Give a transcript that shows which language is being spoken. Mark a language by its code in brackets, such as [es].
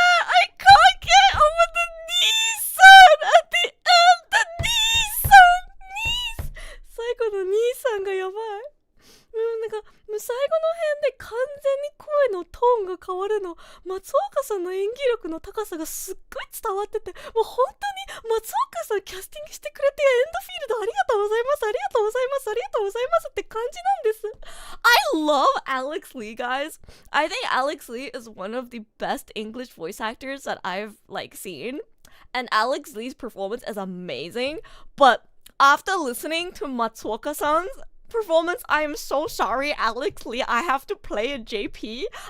[en] I can't get over the Nissan at the end! The Nissan! [ja] 最後の兄さんがやばい。なんか最後の辺で完全に声のトーンが変わるの。松岡さんの演技力の高さがすっごい伝わってて、もう本当に松岡さんキャスティングしてくれてエンドフィールドありがとうございます、ありがとうございます、ありがとうございますって感じなんです。 [en] I love Alex Lee, guys. I think Alex Lee is one of the best English voice actors that I've seen. And Alex Lee's performance is amazing. But after listening to Matsuoka-san's performance, I am so sorry, Alex Lee. I have to play a JP.